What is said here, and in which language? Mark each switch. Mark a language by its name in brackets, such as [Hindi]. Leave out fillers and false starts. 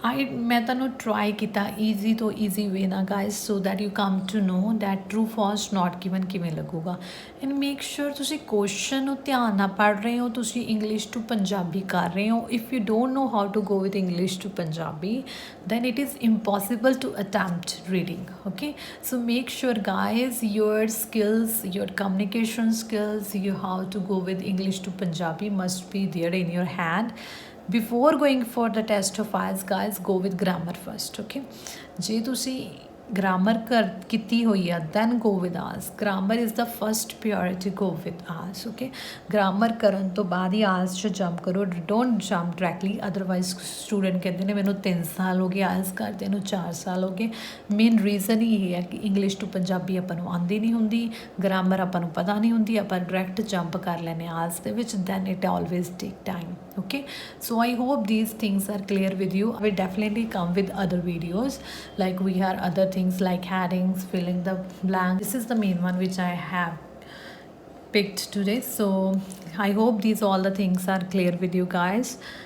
[Punjabi] ਮੈਂ ਤੁਹਾਨੂੰ [English] try ਕੀਤਾ easy ਤੋਂ easy way ਨਾ guys, so that you come to know that true false not given [Punjabi] ਕਿਵੇਂ ਲੱਗੂਗਾ। [English] and make sure [Punjabi] ਤੁਸੀਂ ਕੁਐਸਚਨ ਨੂੰ ਧਿਆਨ ਨਾਲ ਪੜ੍ਹ ਰਹੇ ਹੋ, ਤੁਸੀਂ ਇੰਗਲਿਸ਼ ਟੂ ਪੰਜਾਬੀ ਕਰ ਰਹੇ ਹੋ। [English] If you don't know how to go with English to Punjabi then it is impossible to attempt reading. Okay, so make sure guys your skills, your communication skills, you how to go with English to Punjabi must be there in your hand. Before going for the test of IELTS guys, go with grammar first. Okay, [Punjabi] ਜੇ ਤੁਸੀਂ [English] grammar [Punjabi] ਕੀਤੀ ਹੋਈ ਆ [English] then go with IELTS. grammar is the first priority, go with IELTS. [Punjabi] okay, grammar ਕਰਨ ਤੋਂ ਬਾਅਦ ਹੀ IELTS 'ਚ jump ਕਰੋ, [English] don't jump directly, [Punjabi] otherwise student ਕਹਿੰਦੇ ਨੇ ਮੈਨੂੰ 3 ਸਾਲ ਹੋ ਗਏ IELTS ਕਰਦੇ ਨੂੰ, 4 ਸਾਲ ਹੋ ਗਏ। ਮੇਨ ਰੀਜ਼ਨ ਹੀ ਇਹ ਹੈ ਕਿ ਇੰਗਲਿਸ਼ ਟੂ ਪੰਜਾਬੀ ਆਪਾਂ ਨੂੰ ਆਉਂਦੀ ਨਹੀਂ ਹੁੰਦੀ, ਗ੍ਰਾਮਰ ਆਪਾਂ ਨੂੰ ਪਤਾ ਨਹੀਂ ਹੁੰਦੀ, ਆਪਾਂ ਡਾਇਰੈਕਟ ਜੰਪ ਕਰ ਲੈਂਦੇ IELTS ਦੇ ਵਿੱਚ, [English] then it always take time. okay, so I hope these things are clear with you. I will definitely come with other videos, like we have other things like headings, filling the blank. This is the main one which I have picked today, so I hope these all the things are clear with you guys.